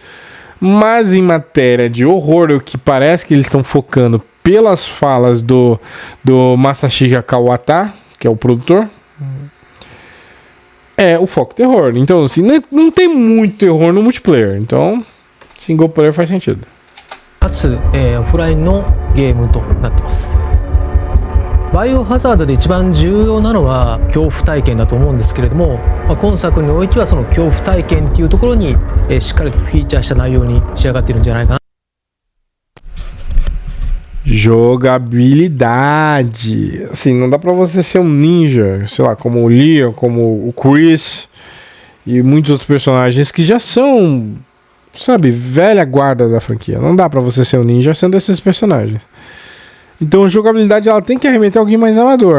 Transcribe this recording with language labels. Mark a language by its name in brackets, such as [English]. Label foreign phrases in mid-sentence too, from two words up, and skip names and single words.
[Portuguese] Mas em matéria de horror, o que parece que eles estão focando pelas falas do Masashika Kawata, que é o produtor, é o foco terror. Então, assim, não tem muito terror no multiplayer. Então, [English] single player [Portuguese] faz sentido. [Japanese] かつ、オフラインのゲームとなってます。バイオハザードで一番重要なのは恐怖体験だと思うんですけれども、今作においてはその恐怖体験っていうところに、しっかりとフィーチャーした内容に仕上がっているんじゃないかな。 [Portuguese] Jogabilidade. Assim, não dá pra você ser um ninja, sei lá, como o Leon, como o Chris e muitos outros personagens que já são, sabe, velha guarda da franquia. Não dá pra você ser um ninja sendo esses personagens. Então a jogabilidade ela tem que arremeter alguém mais amador.